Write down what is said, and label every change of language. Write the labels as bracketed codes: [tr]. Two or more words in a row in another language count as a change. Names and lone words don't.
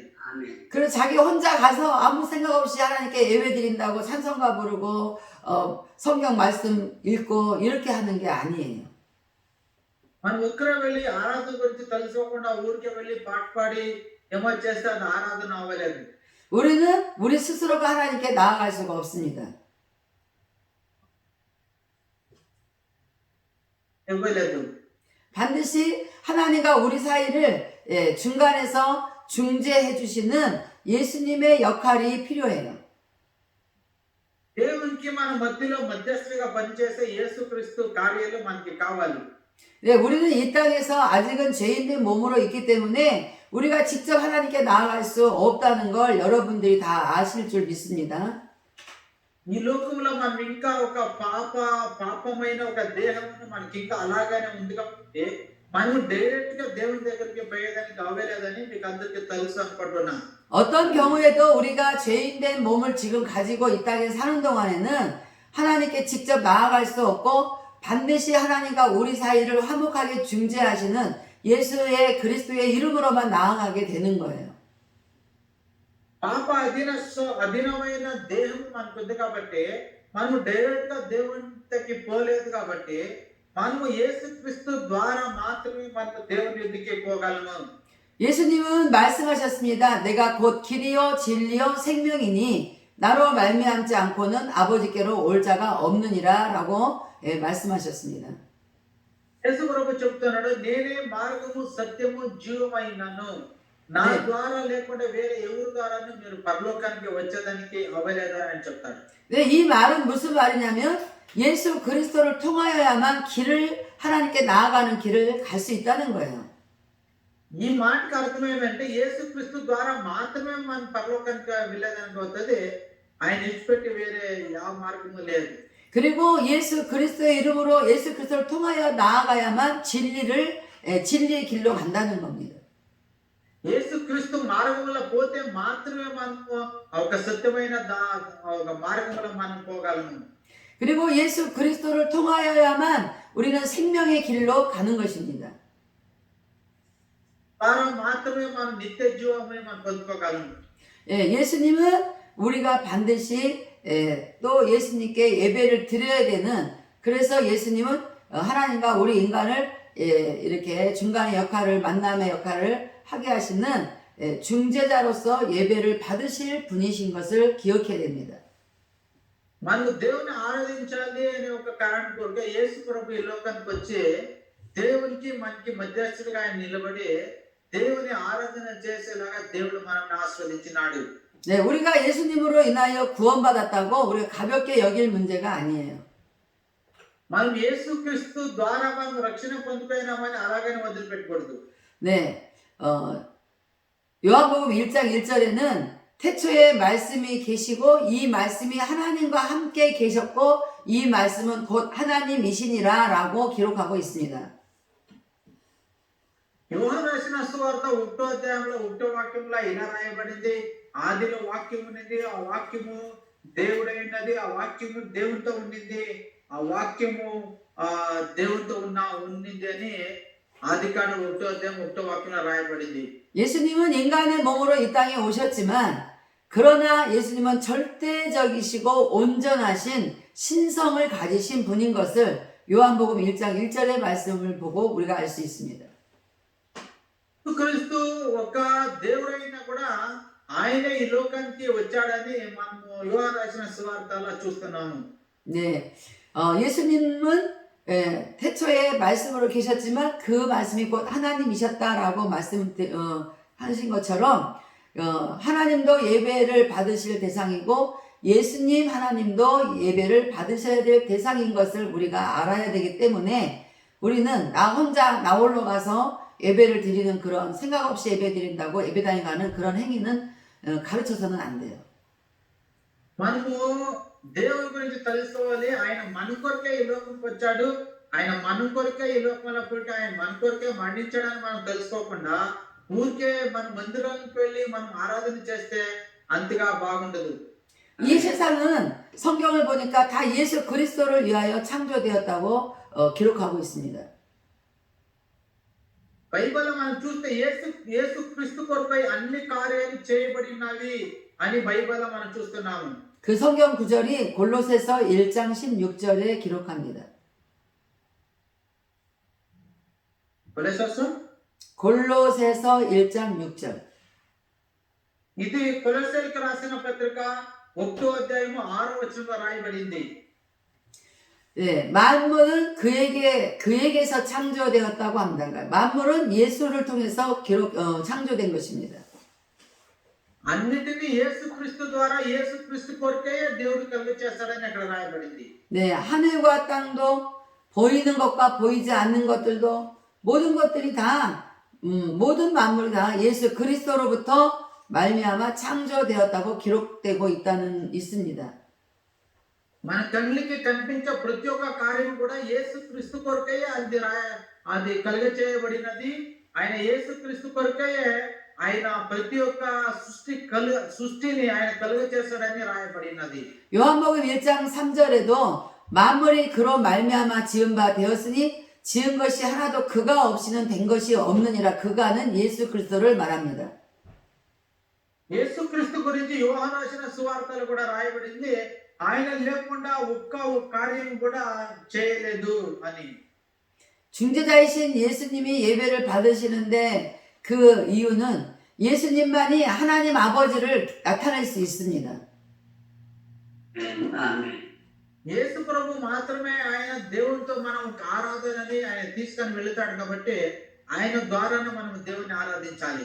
[ko] 그래서 자기 혼자 가서 아무 생각 없이 하나님께 예배 드린다고 찬송가 부르고 성경 말씀 읽고 이렇게 하는 게 아니에요. [te] మనం ఒక్కరే వెళ్ళి ఆరాధన గురించి తెలుసుకోకుండా ఊరికే వెళ్ళి పాట పాడి ఏమో చేస్తే అది ఆరాధన అవ్వలేదు. [ko] 우리는 우리 스스로가 하나님께 나아갈 수가 없습니다. [te] ఇవ్వలేదు. [ko] 반드시 하나님과 우리 사이를 중간에서 중재해 주시는 예수님의 역할이 필요해요. [te] దేవునికి మన మధ్యలో మధ్యస్థుడిగా పనిచేసే యేసుక్రీస్తు కార్యాలు మనకి కావాలి. [ko] 네, 우리는 이 땅에서 아직은 죄인된 몸으로 있기 때문에 우리가 직접 하나님께 나아갈 수 없다는 걸 여러분들이 다 아실 줄 믿습니다. [te] ఈ లోకంలో మనం ఇంకా ఒక పాపమైన ఒక దేహం మనకి ఇంకా అలాగానే ఉంది కాబట్టి మనం డైరెక్ట్ గా దేవుని దగ్గరికి పోయేదానికి అవ్వలేదని మీకు అందరికీ తెలుసు అనుకుంటున్నా. [ko] 어떤 경우에도 우리가 죄인된 몸을 지금 가지고 이 땅에 사는 동안에는 하나님께 직접 나아갈 수 없고 반드시 하나님과 우리 사이를 화목하게 중재하시는 예수의 그리스도의 이름으로만 나아가게 되는 거예요. [te] పాప అధీనమైన దేహం మనకు ఉంది కాబట్టి మనం డైరెక్ట్ గా దేవుని దగ్గరికి పోలేదు కాబట్టి మనము యేసుక్రీస్తు ద్వారా మాత్రమే మనం దేవుని యొద్దకు పోగలము. [ko] 예수님은 말씀하셨습니다. 내가 곧 길이요 진리요 생명이니 나로 말미암지 않고는 아버지께로 올 자가 없느니라 라고 말씀하셨습니다. [te] యేసు ప్రభు చెప్తున్నాడు, నేనే మార్గము సత్యము జీవమైనను, నా ద్వారా లేకుండా వేరే ఎవరి ద్వారాను మీరు పరలోకానికి వచ్చేదానికి అవ్వలేదా అని చెప్తాడు. [ko] 네, 이 말은 무슨 말이냐면 예수 그리스도를 통하여야만 길을 하나님께 나아가는 길을 갈 수 있다는 거예요. [te] ఈ మాటకి అర్థం ఏమంటే యేసుక్రీస్తు ద్వారా మాత్రమే మనం పరలోకానికి వెళ్ళేదానికి అవుతుంది. ఆయన విడిచిపెట్టి వేరే ಯಾವ మార్గము లేదు. [ko] 그리고 예수 그리스도의 이름으로 예수 그리스도를 통하여 나아가야만 진리의 길로 간다는 겁니다. [te] యేసుక్రీస్తు మార్గంలో పోతే మాత్రమే మనము ఒక సత్యమైన ఒక మార్గంలో మనం పోగలము. [ko] 그리고 예수 그리스도를 통하여야만 우리는 생명의 길로 가는 것입니다. [te] ద్వారా మాత్రమే మనం నిత్య జీవమే మనం పొందుకోగలము. [ko] 예수님은 우리가 반드시 또 예수님께 예배를 드려야 되는, 그래서 예수님은 하나님과 우리 인간을 이렇게 중간의 역할을, 만남의 역할을 하게 하시는 중재자로서 예배를 받으실 분이신 것을 기억해야 됩니다. [te] మనకు దేవుని ఆరాధించాలి అనే ఒక కారణం కొరకు యేసు ప్రభు ఈ లోకానికి వచ్చి దేవునికి మనకి మధ్యస్థుడిగా ఆయన నిలబడి దేవుని ఆరాధన చేసేలాగా దేవుడు మనల్ని ఆస్వాదించినాడు. [ko] 네, 우리가 예수님으로 인하여 구원받았다고 우리가 가볍게 여길 문제가 아니에요. [te] మనం యేసుక్రీస్తు ద్వారా మనం రక్షణ పొందుకున్నామని అలాగనే వదిలిపెట్టకూడదు. [ko] 네, 요한복음 1장 1절에는 태초에 말씀이 계시고 이 말씀이 하나님과 함께 계셨고 이 말씀은 곧 하나님이시니라 라고 기록하고 있습니다. [te] యోహాను రాసిన సువార్త 1వ అధ్యాయంలో 1వ వాక్యంలో ఇలా రాయబడింది, ఆదిలో వాక్యం ఉన్నది, ఆ వాక్యము దేవుడైనది, ఆ వాక్యము దేవునితో ఉండింది, ఆ వాక్యము దేవునితో ఉన్నింది అని ఆదికాండం 1వ అధ్యాయం 1వ వాక్యంలో రాయబడింది. [ko] 예수님은 인간의 몸으로 이 땅에 오셨지만 그러나 예수님은 절대적이시고 온전하신 신성을 가지신 분인 것을 요한복음 1장 1절의 말씀을 보고 우리가 알 수 있습니다. [te] క్రీస్తు ఒక దేవుడైనా కూడా ఆయనే ఈ లోకానికి వచ్చాడని మనము యోహాను రాసిన సువార్తలో చూస్తున్నాము. [ko] 네, 예수님은 태초에 말씀으로 계셨지만 그 말씀이 곧 하나님이셨다라고 하신 것처럼 하나님도 예배를 받으실 대상이고 예수님 하나님도 예배를 받으셔야 될 대상인 것을 우리가 알아야 되기 때문에 우리는 나 혼자 나 홀로 가서 예배를 드리는 그런 생각 없이 예배 드린다고 예배당에 가는 그런 행위는 가르쳐서는 안 돼요. [te] మనము దేవుని గురించి తెలుసుకోవాలి. ఆయన మన కొరకే ఈ లోకంకి వచ్చాడు, ఆయన మన కొరకే ఈ లోకంలో పుట్టి ఆయన మన కొరకే మరణించడానికి మనం తెలుసుకోకుండా ఊరికే మన మందిరానికి వెళ్ళి మనం ఆరాధన చేస్తే అంతగా బాగుండదు. [ko] 이 세상은 성경을 보니까 다 예수 그리스도를 위하여 창조되었다고 기록하고 있습니다. [te] బైబిల్ మనం చూస్తే యేసు క్రీస్తు కొరకై అన్ని కార్యాలు చేయబడినవి అని బైబిల్ మనం చూస్తున్నాము. [ko] 그 성경 구절이 골로새서 1장 16절에 기록합니다. 골로새서 1장 6절. [te] ఇది కొలొస్సీలకు రాసిన పత్రిక 1వ అధ్యాయము 6వ వచనంలో రాయబడింది. [ko] 네, 만물은 그에게서 창조되었다고 합니다. 그러니까 만물은 예수를 통해서 창조된 것입니다. [te] అన్నిటినీ యేసుక్రీస్తు ద్వారా యేసుక్రీస్తు కొరకే దేవుడు కలుగ చేస్తాడని అక్కడ రాయబడింది. [ko] 네, 하늘과 땅도 보이는 것과 보이지 않는 것들도 모든 것들이 다 모든 만물이 다 예수 그리스도로부터 말미암아 창조되었다고 기록되고 있습니다. [te] మన కళ్ళకి కనిపించే ప్రతి ఒక్క కార్యం కూడా యేసుక్రీస్తు కొరకే అది కలుగ చేయబడినది. ఆయన యేసుక్రీస్తు కొరకే ఆయన ప్రతి ఒక్క సృష్టిని ఆయన కలుగ చేస్తాడని రాయబడినది. [ko] 요한복음 1장 3절에도 만물이 그로 말미암아 지은 바 되었으니 지은 것이 하나도 그가 없이는 된 것이 없느니라. 그가는 예수 그리스도를 말합니다. [te] యేసుక్రీస్తు గురించి యోహాను రాసిన సువార్తలు కూడా రాయబడింది. ఆయన లేకుండా ఒక్క కార్యం కూడా చేయలేదు అని. [ko] 중재자이신 예수님이 예배를 받으시는데 그 이유는 예수님만이 하나님 아버지를 나타낼 수 있습니다. Amen. [te] యేసు ప్రభు మాత్రమే ఆయన దేవునితో మనం ఆరాధనని ఆయన తీసుకొని వెళ్తాడు కాబట్టి ఆయన ద్వారానే మనం దేవుని ఆరాధించాలి.